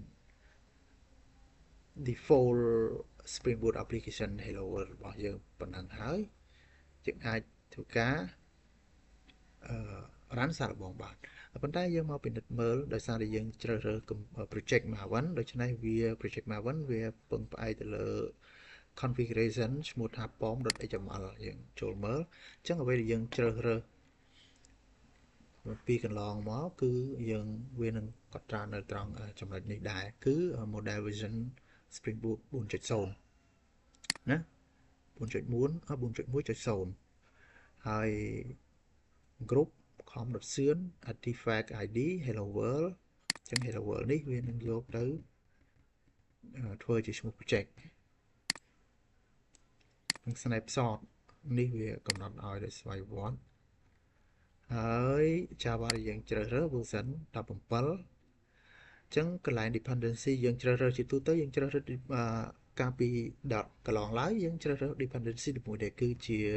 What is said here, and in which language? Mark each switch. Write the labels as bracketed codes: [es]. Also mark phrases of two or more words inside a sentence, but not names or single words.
[en] default Spring Boot application Hello World [km] របស់យើងប៉ុណ្ណឹងហើយយើងអាចធ្វើការ run សារល្បងបានប៉ុន្តែយើងមកពិនិត្យមើលដោយសារតែយើងជ្រើសរើស [en] project Maven [km] ដូច្នេះវា [en] project Maven [km] វាពឹងផ្អែកទៅលើ configuration ឈ្មោះថា pom.xml យើងចូលមើលអញ្ចឹងអ្វីដែលយើងជ្រើសរើស ពីកន្លងមកគឺយើងវានឹងកត់ត្រានៅត្រង់ចំណុចនេះដែរគឺ [en] model version Spring Boot 4.0 [km] ណា 4.1.0 ហើយ [en] group com.sien artifact id hello world [km] អញ្ចឹង [en] hello world [km] នេះវានឹងយកទៅធ្វើជាឈ្មោះ project និង snapshot នេះវាកំណត់ឲ្យដោយស្វ័យប្រវត្តិហើយ Java ដែលយើងជ្រើសរើស version 17អញ្ចឹងកន្លែង dependency យើងជ្រើសរើសជាទូទៅយើងជ្រើសរើសកាលពីកន្លងឡើយយើងជ្រើសរើស dependency មួយដែលគឺជា